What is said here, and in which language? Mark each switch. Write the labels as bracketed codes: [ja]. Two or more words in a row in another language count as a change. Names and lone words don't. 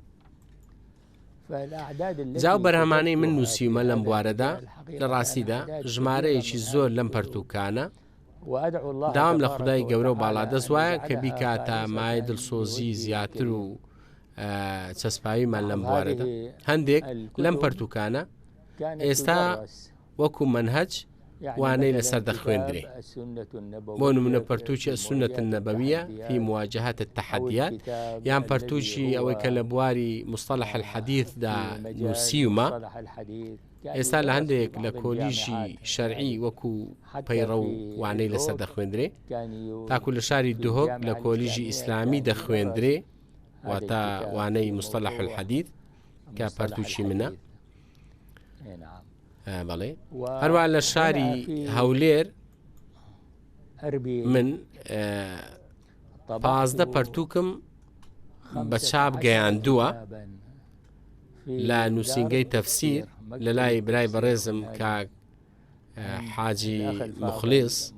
[ckb] جاو بەرهەمانەی من نووسیمە لەم بوارەدا لە ڕاستیدا ژمارەیەکی زۆر لەم پەرتوکانە داوام لە خودای گەورە و باڵادەست وایە کە بیکاتە مای دڵسۆزی زیاتر و چەسپاویمان لەم بوارەدا. هەندێک لەم پەرتوکانە ئێستا وەکو منهەج وانەی لەسەر دەخوێندرێ. بۆ نمونە پەرتوچی السنة النبوية في مواجهة التحديات، یان پەرتوچی ئەوەی کە لە بواری مصطلح الحديثدا نووسیومە ئێستا لە هەندێک لە کۆلیژی شەرعی وەکو پەیڕە و وانەی لەسەر دەخوێندرێ، تاکو لە شاری دهۆک لە کۆلیژی ئیسلامی دەخوێندرێ واتە وانەی [ar] مصطلح الحديث [ckb] کە پەرتوچی منە. بەڵێ هەروە لە شاری هەولێر من 15 پەرتوکم بە چاپ گەیاندووە لە نووسینگەی تەفسیر لە لای برای بەڕێزم کاک حاجی مخلیس.